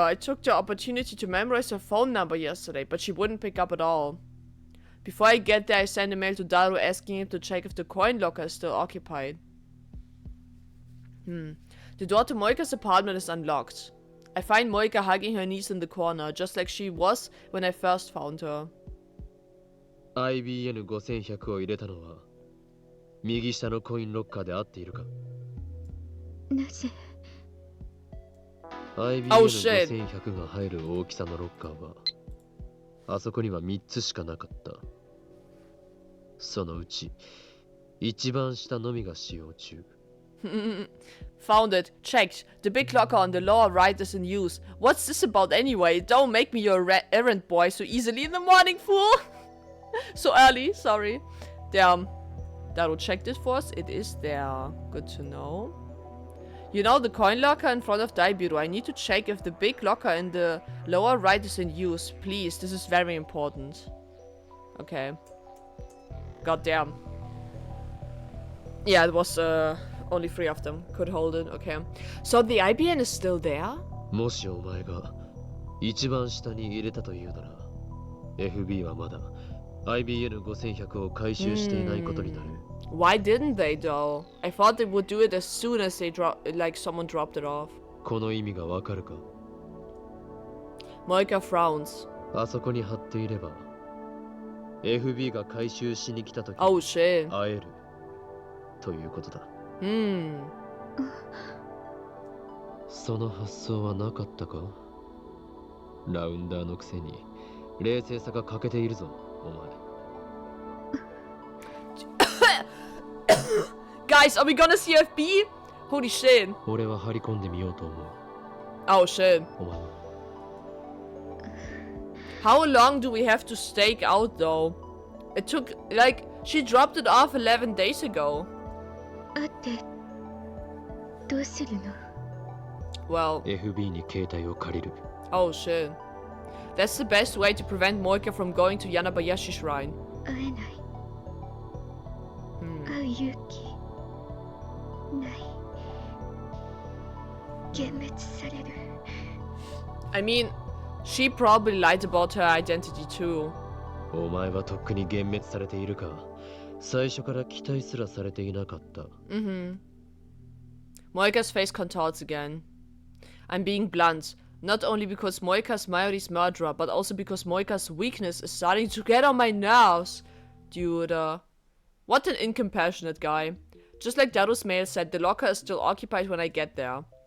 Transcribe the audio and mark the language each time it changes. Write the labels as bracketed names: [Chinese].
[English] I took the opportunity to memorize her phone number yesterday, but she wouldn't pick up at all. Before I get there, I send a mail to Daru asking him to check if the coin locker is still occupied. The door to Moika's apartment is unlocked. I find Moika hugging her niece in the corner, just like she was when I first found her. [Japanese] IBN 5100を入れたのは右下のコインロッカーで合っているか？なぜ IBN 5100が入る大きさのロッカーはあそこには3つしかなかった。そのうち一番下のみが使用中。 [English] Found it. Checked. The big locker on the lower right is in use. What's this about anyway? Don't make me your errand boy so easily in the morning, fool! So early, sorry. There. Daru checked it for us. It is there. Good to know. You know, the coin locker in front of Daibiru. I need to check if the big locker in the lower right is in use. Please, this is very important. Okay. Goddamn. Yeah, it was, only 3 of them could hold it. Okay. So the IBN is still there? [Japanese] もしお前が一番下に入れたというなら FB はまだ IBN 5100を回収していないことになる。 [English] Why didn't they though? I thought they would do it as soon as they someone dropped it off. [Japanese] この意味がわかるか？ [English] Moika frowns. [Japanese] あそこに貼っていれば FB が回収しに来た時 [English] Oh shit. [Japanese] 会えるということだ。その発想はなかったか？ラウンダーのくせに冷静さが欠けているぞ、お前。 [English] Guys, are we gonna see FB? Holy shit. [Japanese] 俺は張り込んでみようと思う。 [English] Oh shit. [Japanese] お前は [English] How long do we have to stake out though? It took, like, she dropped it off 11 days ago. [Japanese] 会ってどうするの [English] Well, [Japanese] FB に携帯を借りる。 [English] oh shit. That's the best way to prevent Moika from going to Yanabayashi Shrine. [Japanese] 会えない、会う勇気ない、幻滅される。 [English] I mean, she probably lied about her identity too. [Japanese] お前はとっくに幻滅されているか？最初から期待すらされていなかった。 [English] Moika's face contorts again. I'm being blunt. Not only because Moika's Mayuri's murderer, but also because Moika's weakness is starting to get on my nerves. Dude, what an incompassionate guy. Just like Daru's mail said, the locker is still occupied when I get there.